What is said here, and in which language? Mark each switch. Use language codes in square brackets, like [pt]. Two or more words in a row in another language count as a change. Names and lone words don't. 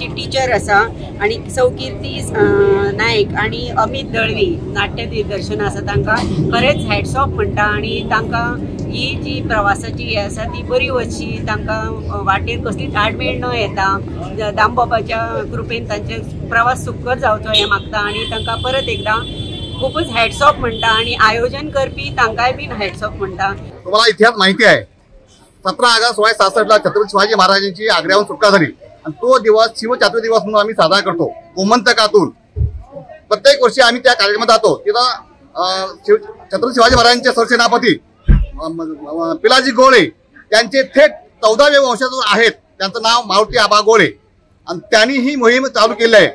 [kok] टीचर आसा आनी सौकीर्ती नायक आनी अमित दळवी नाट्य दिग्दर्शन आसा तांकां खरेंच [en] hats off [kok] म्हणटा आनी तांकां ही जी प्रवासाची हे आसा ती बरी वचची तांकां वाटेर कसलीच आडमेळ न येता दामबाबाच्या कृपेन तांचे प्रवास सुखकर जावचो हें मागता आनी तांकां परत एकदां खूपच [en] hats off [kok] म्हणटा आणि आयोजन करपी तांकांय बीन [en] hats off [kok] म्हणटा। [mr] तुम्हाला इतिहास माहिती आहे 17 ऑगस्ट 1666 ला छत्रपती शिवाजी महाराजांची आग्र्याहून सुटका झाली आणि तो दिवस शिवचातुर्य दिवस म्हणून आम्ही साजरा करतो। गोमंतकातून प्रत्येक वर्षी आम्ही त्या कार्यक्रमात जातो। तिथं छत्रपती शिवाजी महाराजांचे सरसेनापती पिलाजी गोळे त्यांचे थेट 14वे वंशज आहेत, त्यांचं नाव मारुती आबा गोळे आणि त्यांनी ही मोहीम चालू केली आहे।